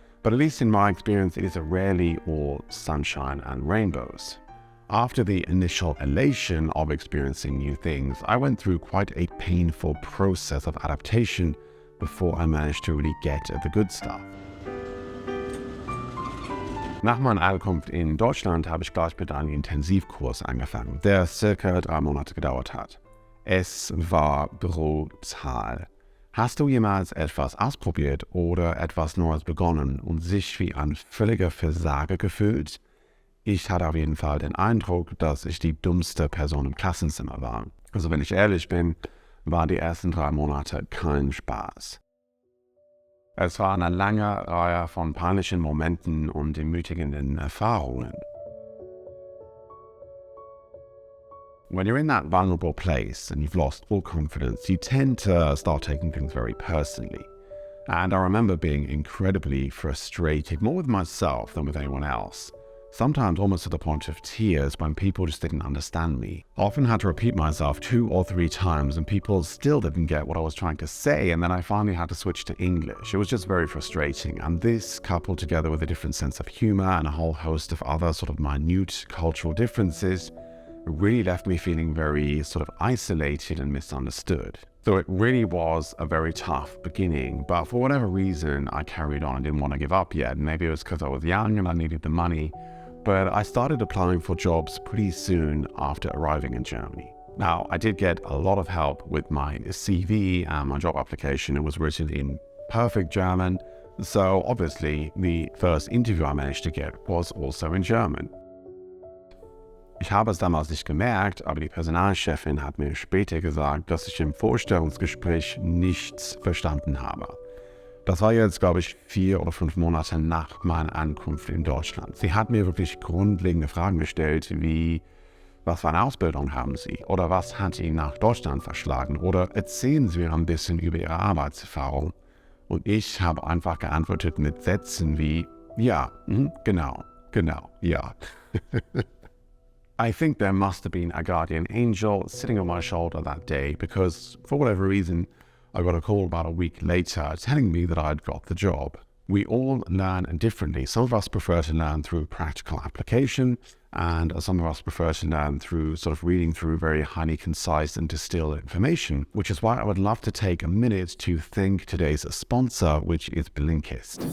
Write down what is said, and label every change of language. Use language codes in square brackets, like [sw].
[en] But at least in my experience, it is rarely all sunshine and rainbows. After the initial elation of experiencing new things, I went through quite a painful process of adaptation before I managed to really get at the good stuff. [de] Nach meiner Ankunft in Deutschland habe ich gleich mit einem Intensivkurs angefangen, der circa 3 Monate gedauert hat. Es war brutal. Hast du jemals etwas ausprobiert oder etwas Neues begonnen und sich wie ein völliger Versager gefühlt? Ich hatte auf jeden Fall den Eindruck, dass ich die dummste Person im Klassenzimmer war. Also wenn ich ehrlich bin, waren die ersten 3 Monate kein Spaß. Es war eine lange Reihe von peinlichen Momenten und demütigenden Erfahrungen. [en] When you're in that vulnerable place and you've lost all confidence, you tend to start taking things very personally. And I remember being incredibly frustrated, more with myself than with anyone else. Sometimes almost to the point of tears when people just didn't understand me. I often had to repeat myself 2 or 3 times and people still didn't get what I was trying to say, and then I finally had to switch to English. It was just very frustrating, and this, coupled together with a different sense of humor and a whole host of other sort of minute cultural differences, really left me feeling very sort of isolated and misunderstood. So it really was a very tough beginning, but for whatever reason, I carried on. I didn't want to give up yet. Maybe it was because I was young and I needed the money, but I started applying for jobs pretty soon after arriving in Germany. Now, I did get a lot of help with my CV and my job application. It was written in perfect German, so obviously the first interview I managed to get was also in German. [de] Ich habe es damals nicht gemerkt, aber die Personalchefin hat mir später gesagt, dass ich im Vorstellungsgespräch nichts verstanden habe. Das war jetzt, glaube ich, 4 oder 5 Monate nach meiner Ankunft in Deutschland. Sie hat mir wirklich grundlegende Fragen gestellt, wie: Was für eine Ausbildung haben Sie? Oder was hat Sie nach Deutschland verschlagen? Oder erzählen Sie mir ein bisschen über Ihre Arbeitserfahrung. Und ich habe einfach geantwortet mit Sätzen wie: Ja, genau, ja. [en] I think there must have been a guardian angel sitting on my shoulder that day, because for whatever reason, I got a call about a week later telling me that I'd got the job. We all learn differently. Some of us prefer to learn through practical application, and some of us prefer to learn through sort of reading through very highly concise and distilled information, which is why I would love to take a minute to thank today's sponsor, which is Blinkist.